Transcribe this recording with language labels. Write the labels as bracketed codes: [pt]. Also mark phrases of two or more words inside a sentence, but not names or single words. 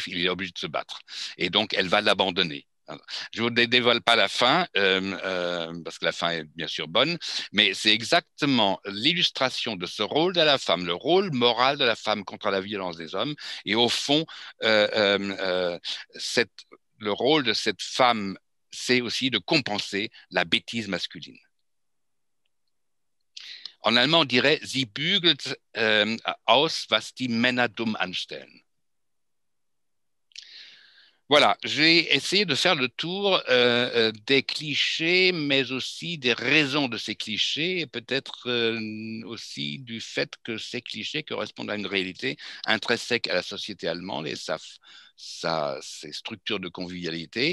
[fr] Il est obligé de se battre. Et donc, elle va l'abandonner. Je ne vous dévoile pas la fin, parce que la fin est bien sûr bonne, mais c'est exactement l'illustration de ce rôle de la femme, le rôle moral de la femme contre la violence des hommes. Et au fond, le rôle de cette femme, c'est aussi de compenser la bêtise masculine. En allemand, on dirait [de] Sie bügelt aus, was die Männer dumm anstellen. [fr] Voilà, j'ai essayé de faire le tour des clichés, mais aussi des raisons de ces clichés, et peut-être aussi du fait que ces clichés correspondent à une réalité intrinsèque à la société allemande et ses structures de convivialité.